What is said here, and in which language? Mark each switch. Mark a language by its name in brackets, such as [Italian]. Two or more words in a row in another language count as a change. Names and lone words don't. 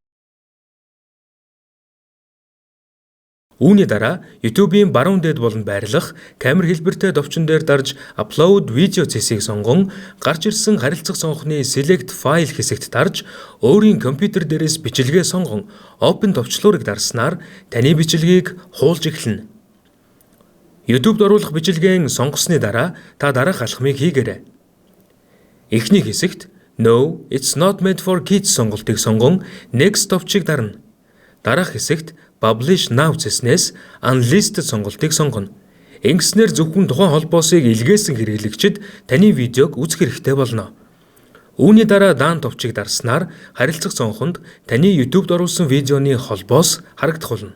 [Mongolian] Үүний дараа YouTube-ийн баруун дээд болон байрлах камер хэлбэртэй товчон дээр дарж Upload видео зэсийг сонгон гарч ирсэн харилцах цонхны [English] Select File [Mongolian] хэсэгт дарж өөрийн компьютер дээрээс бичлэгээ сонгон Open товчлуурыг дарснаар таны бичлэгийг хуулж эхэлнэ. YouTube-д оруулах бичлэгээ сонгосны дараа та дараах алхмыг хийгээрэй. Эхний хэсэгт [English] No, it's not meant for kids [Mongolian] сонголтыг сонгон Next товчийг дарна. Дараах хэсэгт [English] Publish Now [Mongolian] зэснээс Unlisted сонголтыг сонгоно. Ингэснээр зөвхөн тухайн холбоосыг илгээсэн хэрэглэгчид таны видеог үзэх хэрэгтэй болно. Үүний дараа даан товчийг дарснаар харилцах цонхонд таны YouTube-д оруулсан видеоны холбоос харагдах болно.